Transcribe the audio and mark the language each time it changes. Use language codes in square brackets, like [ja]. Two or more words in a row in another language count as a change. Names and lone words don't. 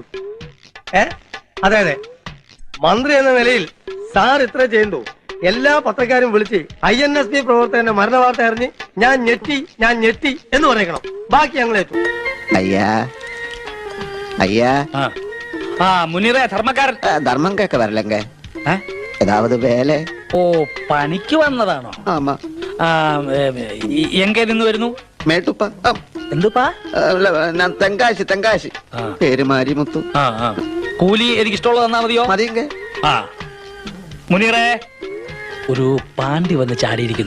[ml] അതെ അതെ, മന്ത്രി എന്ന നിലയിൽ സാർ ഇത്ര ചെയ്തു. എല്ലാ പത്രക്കാരും വിളിച്ച് INSP പ്രവർത്തകന്റെ മരണ വാർത്ത അറിഞ്ഞ് ഞാൻ ഞെട്ടി എന്ന് പറയണം. ബാക്കി ഞങ്ങൾ ഏറ്റു. [ta] ஐயா ஐயா [ml] മുനീറേ, ധർമ്മക്കാരൻ. [ta] தர்மம் கேட்க வரலங்க. ஏதாவது வேலை? [ml] ഓ, പണിക്ക് വന്നതാണോ? [ta] ஆமா. [ml] എங்கே നിന്ന് വരുന്നു? മേട്ടുപ്പ. എന്തുപ്പാ? ഞാൻ തെങ്കാശി. പേര് മാരിമുത്തു. കൂലി എനിക്ക് ഇഷ്ടമുള്ളത് തന്നാ മതിയോ? മതിയെങ്ക. മുനീറേ, ഒരു പാണ്ടി വന്ന് ചാടിയിരിക്കുന്നു.